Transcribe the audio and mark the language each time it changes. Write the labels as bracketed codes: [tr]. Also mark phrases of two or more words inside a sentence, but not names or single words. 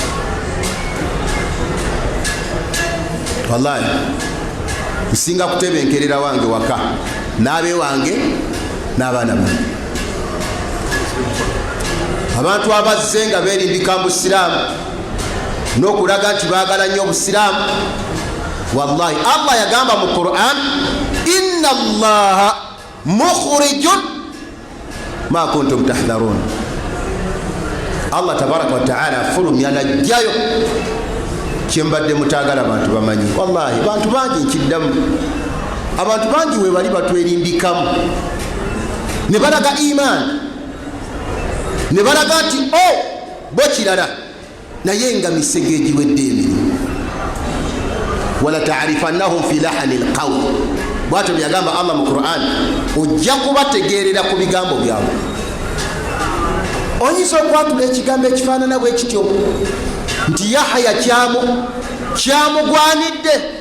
[lg] wallahi nsinga kutebenkerera wange waka n'abe wange n'abaana bange abantu abazze nga beerimbika mu busiraamu n'okulaga nti baagala nnyo obusiraamu wallahi Allah yagamba mu Quran [ar] إن الله مخرج ما كنتم تحذرون Allah تبارك وتعالى [lg] afulumya najjayo kyembadde mutaagala abantu bamanyi wallahi bantu bangi nkiddamu abantu bangi we bali batwerimbikamu ne balaga imaani ne balaga nti bo kirala naye nga misege egiwedde emirimu [ar] ولتعرفنهم في لحن القول [lg] bwatyo byagamba Allah mu Quran ojja kubategeerera ku bigambo byabwe oyinza okwatula ekigambo ekifaanana bwe kityo nti Yahya kyamugwanidde